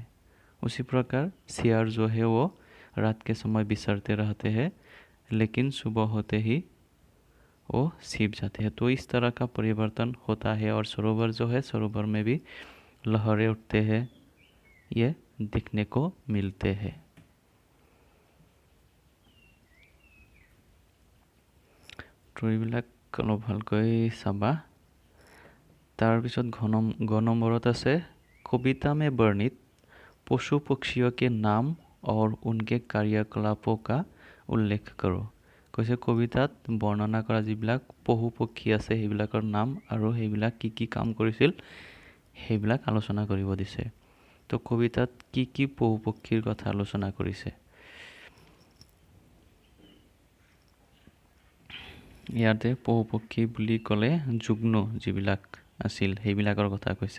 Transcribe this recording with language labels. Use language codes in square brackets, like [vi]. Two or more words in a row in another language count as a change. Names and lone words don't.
[hi] उसी प्रकार सियार जो है वो रात के समय बिछरते रहते हैं, लेकिन सुबह होते ही वो छिप जाते हैं। तो इस तरह का परिवर्तन होता है। और सरोवर जो है, सरोवर में भी लहरें उठते हैं, ये दिखने को मिलते हैं। [as] तो এইবিলাক অলপ ভালকৈ চাবা। তাৰপিছত ঘ নম্বৰত আছে [hi] कविता में वर्णित पशु पक्षियों के नाम और उनके कार्यकलापों का उल्लेख करो। [as] কৈছে কবিতাত বৰ্ণনা কৰা যিবিলাক পশু পক্ষী আছে সেইবিলাকৰ নাম আৰু সেইবিলাক কি কি কাম কৰিছিল সেইবিলাক আলোচনা কৰিব দিছে। তো কবিতাত কি কি পশু পক্ষীৰ কথা আলোচনা কৰিছে? ইয়াতে পশু পক্ষী বুলি ক'লে যুগ্ন যিবিলাক আছিল সেইবিলাকৰ কথা কৈছে।